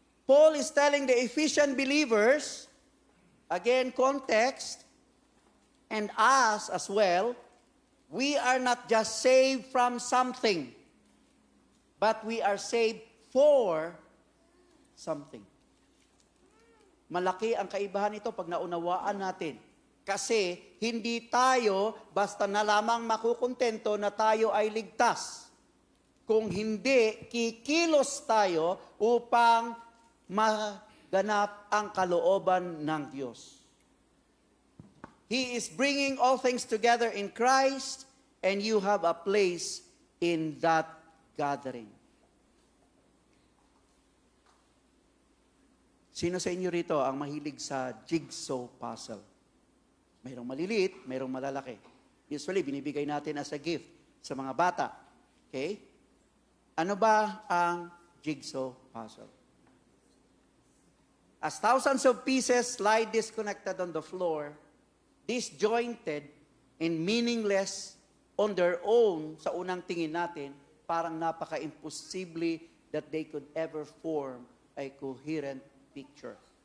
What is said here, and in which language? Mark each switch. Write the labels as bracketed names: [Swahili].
[English] Paul is telling the Ephesian believers, again, context, and us as well, we are not just saved from something, but we are saved for something. [Filipino] Malaki ang kaibahan nito pag naunawaan natin. Kasi hindi tayo basta na lamang makukontento na tayo ay ligtas. Kung hindi, kikilos tayo upang maganap ang kalooban ng Diyos. [English] He is bringing all things together in Christ, and you have a place in that gathering. [Filipino] Sino sa inyo rito ang mahilig sa jigsaw puzzle? Mayroong maliliit, mayroong malalaki. Usually, binibigay natin [English] as a gift [Filipino] sa mga bata. Okay? Ano ba ang jigsaw puzzle? [English] As thousands of pieces lie disconnected on the floor, disjointed and meaningless on their own, [Filipino] sa unang tingin natin, parang napaka-imposible [English] that they could ever form a coherent picture.